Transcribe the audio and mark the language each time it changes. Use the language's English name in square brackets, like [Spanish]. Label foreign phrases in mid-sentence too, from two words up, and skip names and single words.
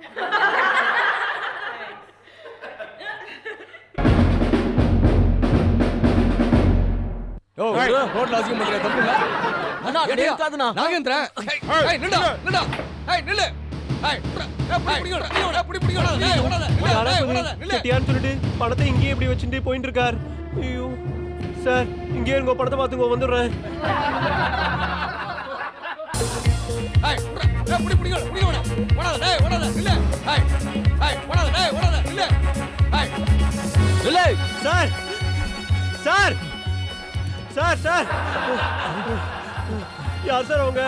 [Tamil] ரோட்ல அசிங்கம் பண்ற தப்புல [Telugu] అన్నా, అదేం కాదునా [Tamil] நாகேந்திர ஏய் நில்டா நில்டா ஏய் நில்லு ஏய் புடி செட்டியான்னு சொல்லிட்டு பணத்தை இங்கேயே இப்படி வச்சுட்டு போயிட்டு இருக்கார் ஐயோ சார் இங்கே இருங்க பணத்தை பார்த்துங்க வந்துடுறேன் சார் சார் சார் சார் யார் சார் அவங்க